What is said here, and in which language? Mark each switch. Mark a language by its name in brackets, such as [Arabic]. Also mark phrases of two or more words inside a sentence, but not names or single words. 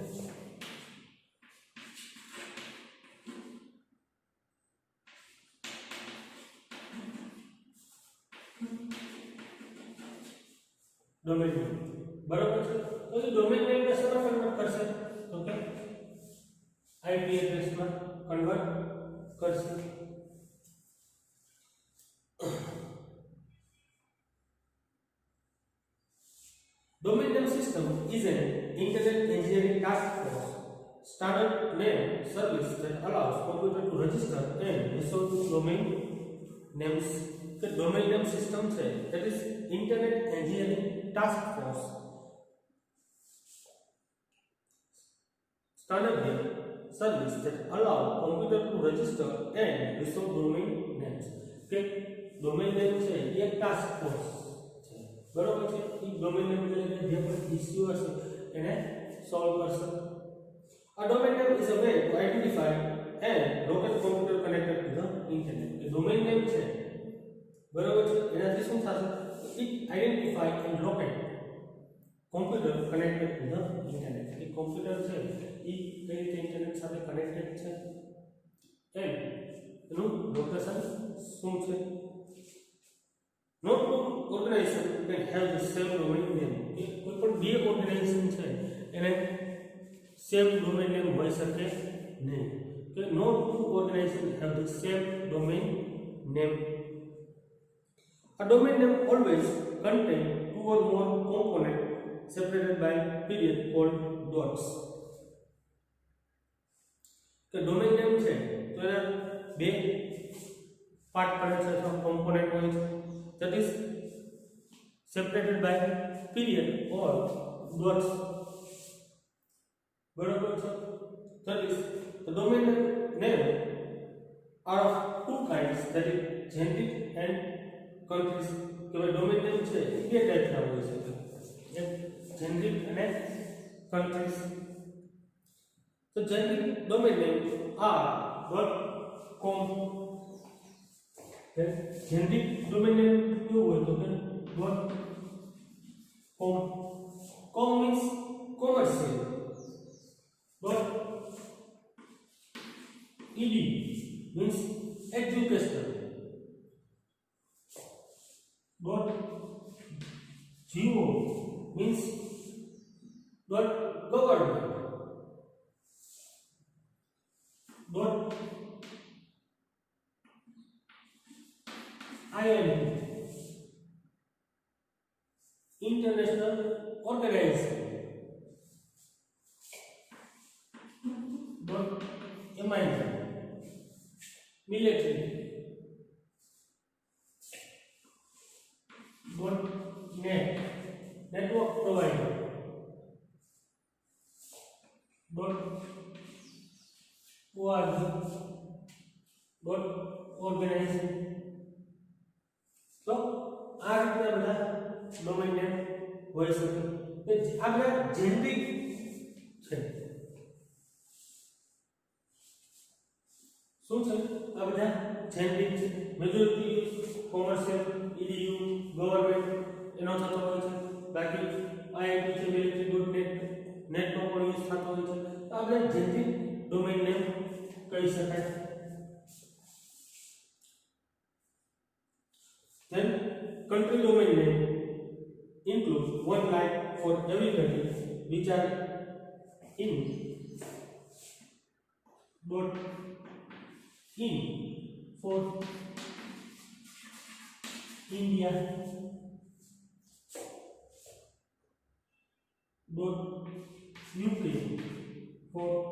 [English] domain name [Gujarati] બરાબર છે. તો એ [English] domain name [Gujarati] ને શેમાં કન્વર્ટ કરશે? તો કે [English] IP addressમાં [Gujarati] કન્વર્ટ કરશે. [English] Domain name system is an internet engineering task force standard name service that allows computer to register and restore domain names. The domain name system છે that is internet engineering task force standard name service that allow computer to register and restore domain names. [Gujarati] કે [English] domain name [Gujarati] છે એ એક [English] task force [Gujarati] છે, બરાબર છે. એ [English] domain name [Gujarati] રિલેટેડ જે પણ ઇશ્યુ હશે એને સોલ્વ કરશે. [English] A domain name is a way to identify and locate computer connected to the internet. [Gujarati] કે [English] domain name [Gujarati] છે, બરાબર છે, એનાથી શું થશે? [English] It identify and locate computer connected to the internet. [Gujarati] કે કોમ્પ્યુટર છે એ કઈ રીતે ઇન્ટરનેટ સાથે કનેક્ટેડ છે એન્ડ એનું લોકેશન શું છે. [English] Not all organization can have the same domain name. [Gujarati] કે કોઈ પણ બે ઓર્ગેનાઇઝેશન છે એને [English] same domain name [Gujarati] હોઈ શકે નહીં. [English] કે no two organization have the same domain name. A domain name always contain two or more components separated by period called dots. [Gujarati] કે [English] domain name [Gujarati] છે તો એના બે પાર્ટ પડે છે અથવા કોમ્પોનેન્ટ હોય છે, [English] that is separated by period or dots, [Gujarati] બરાબર છે. [English] that is the domain name are of two kinds, that is generic and countries. [Gujarati] કે [English] domain name [Gujarati] છે એ બે ટાઈપના હોય છે, એક generic અને countries. [English] So generic domain name are .com. generic domain name [Gujarati] કેવું હોય તો કે .com. [English] com means commercial. .ed means educational. .go government dot IND international organization dot MIT military dot net network provider dot org dot organization. [Gujarati] તો આ રીતના બધા [English] domain name [Gujarati] હોઈ શકે. તે આ બધા જેનરિક છે. શું છે આ બધા જેનરિક છે? [English] majority commercial, EDU, government [Gujarati] એનો થતો હોય છે. બાકી IIT છે, military.net નેટનો પણ યુઝ થતો હોય છે. તો આ બધા [English] generic domain name [Gujarati] કહી શકાય. [English] Then country domain name includes one line for every country which are in dot in for India dot UK for